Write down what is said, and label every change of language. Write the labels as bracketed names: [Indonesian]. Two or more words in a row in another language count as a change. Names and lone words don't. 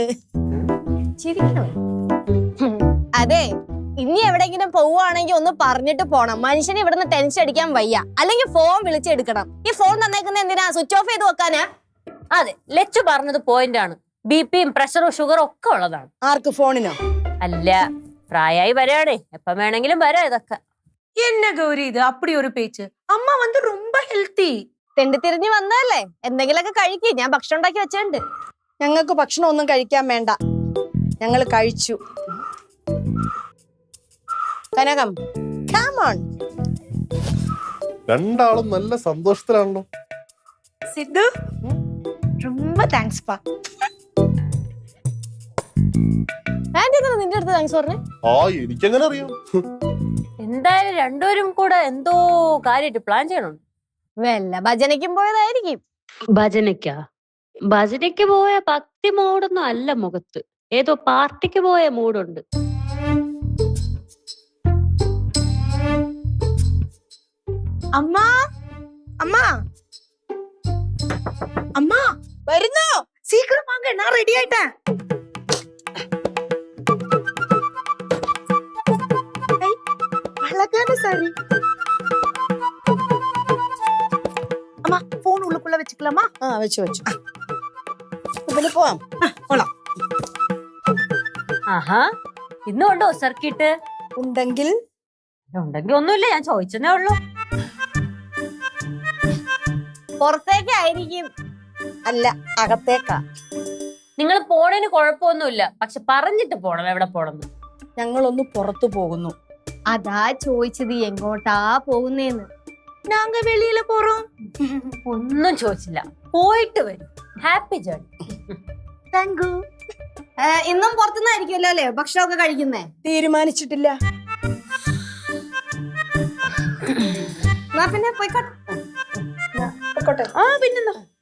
[Malayalam] അതെ, ഇനി എവിടെങ്കിലും പോവുകയാണെങ്കിൽ ഒന്ന് പറഞ്ഞിട്ട് പോണം. മനുഷ്യന് ഇവിടുന്ന് ടെൻഷൻ അടിക്കാൻ വയ്യ. അല്ലെങ്കിൽ ഫോൺ വിളിച്ചെടുക്കണം. ഈ ഫോൺ തന്നേക്കുന്ന എന്തിനാ? [English] switch off [Malayalam] ചെയ്ത് വെക്കാനാ? അതെ, ലച്ചു പറഞ്ഞത് പോയിന്റ് ആണ്. ബിപിയും പ്രഷറും ഷുഗറും ഒക്കെ ഉള്ളതാണ്. ആർക്ക്? ഫോണിനോ? അല്ല, പ്രായമായി വരാടേ, എപ്പം വേണമെങ്കിലും വരാം. ഇതൊക്കെ [Tamil] என்ன கௌரி இது அப்படி ஒரு பேச்சு? அம்மா வந்து ரொம்ப ஹெல்த்தி. [Malayalam] തെണ്ടി തിരിഞ്ഞ് വന്നതല്ലേ, എന്തെങ്കിലുമൊക്കെ കഴിക്ക്. ഞാൻ ഭക്ഷണം ഉണ്ടാക്കി വെച്ചിട്ടുണ്ട്. ഞങ്ങൾക്ക് ഭക്ഷണം ഒന്നും കഴിക്കാൻ വേണ്ട, ഞങ്ങൾ കഴിച്ചു. കനകം, [English] come on. [Malayalam] രണ്ടാളും നല്ല സന്തോഷത്തിലാണല്ലോ. [Tamil] சித்து ரொம்ப தேங்க்ஸ்பா. [Malayalam] ആന്റി എന്താ നിന്റെ അടുത്ത് താങ്ക്സ് പറഞ്ഞേ? എനിക്കെങ്ങനെ അറിയാം? എന്തായാലും രണ്ടുപേരും കൂടെ എന്തോ കാര്യമായിട്ട് പ്ലാൻ ചെയ്യണം. വല്ല ഭജനയ്ക്കും പോയതായിരിക്കും. ഭജനയ്ക്ക് പോയ ഭക്തി മൂടൊന്നും അല്ല മുഖത്ത്, ഏതോ പാർട്ടിക്ക് പോയ മൂടുണ്ട്. [Tamil] அம்மா அம்மா அம்மா [Malayalam] വരുന്നോ? [Tamil] சீக்கிரம் வாங்க, நான் ரெடி ஆயிட்டேன். அழகான சாரி. அம்மா, போன் உள்ளுக்குள்ள வச்சுக்கலாமா? [Malayalam] വെച്ചു വെച്ചു. പിന്നെ പോവാം. [Tamil] போலாம். [Malayalam] ആഹാ, ഇന്നുണ്ടോ സർക്കിട്ട്? ഉണ്ടെങ്കിൽ ഉണ്ടെങ്കിൽ ഒന്നുമില്ല, ഞാൻ ചോദിച്ചതേ ഉള്ളൂ. പുറത്തേക്കായിരിക്കും. അല്ല, അകത്തേക്കാ. നിങ്ങൾ പോണേന് കുഴപ്പമൊന്നുമില്ല, പക്ഷെ പറഞ്ഞിട്ട് പോണം എവിടെ പോണെന്ന്. ഞങ്ങളൊന്ന് പുറത്തു പോകുന്നു. അതാ ചോദിച്ചത് എങ്ങോട്ടാ പോകുന്നേന്ന്. [Tamil] நாங்க வெளியில போறோம். [Malayalam] ഒന്നും ചോദിച്ചില്ല, പോയിട്ട് വരും. [English] happy journey. Thank you. [Malayalam] ഇന്നും പുറത്തുനിന്നായിരിക്കുമല്ലോ അല്ലേ ഭക്ഷണമൊക്കെ കഴിക്കുന്നേ? തീരുമാനിച്ചിട്ടില്ല. എന്നാ പിന്നെ പോയിക്കോട്ടെ. ആ, പിന്നെന്താ.